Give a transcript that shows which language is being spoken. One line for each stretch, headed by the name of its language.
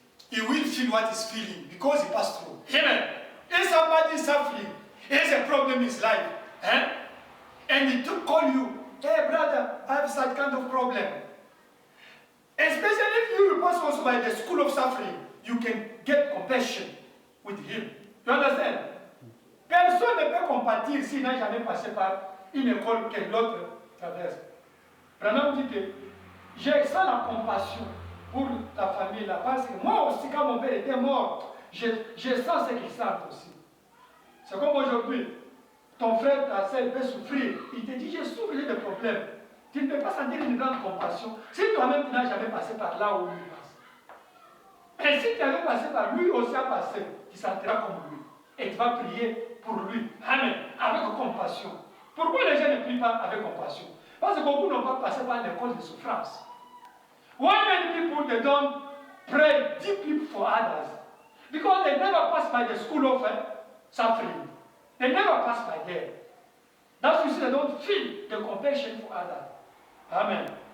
English: He will feel what he's feeling because he passed through. Amen. If somebody is suffering, he has a problem in his life, and he to call you, hey brother, I have such kind of problem. Especially if you pass also by the school of suffering, you can get compassion with him. You understand?
French: Personne ne peut compatir s'il n'a jamais passé par une école que l'autre traverse. Branham dit que j'ai ça la compassion pour ta famille là, parce que moi aussi quand mon père était mort, je sens ce qu'il sent aussi. C'est comme aujourd'hui, ton frère, ta soeur peut souffrir, il te dit j'ai souffert de problèmes. Tu ne peux pas sentir une grande compassion si toi-même tu n'as jamais passé par là où lui passe. Et si tu avais passé par lui aussi à passer, tu sentiras comme lui. Et tu vas prier pour lui. Amen. Avec compassion. Pourquoi les gens ne prient pas avec compassion? Parce que beaucoup n'ont pas passé par l'école de souffrance.
English: Why many people they don't pray deeply for others? Because they never pass by the school of suffering. They never pass by there. That's why they don't feel the compassion for others. Amen.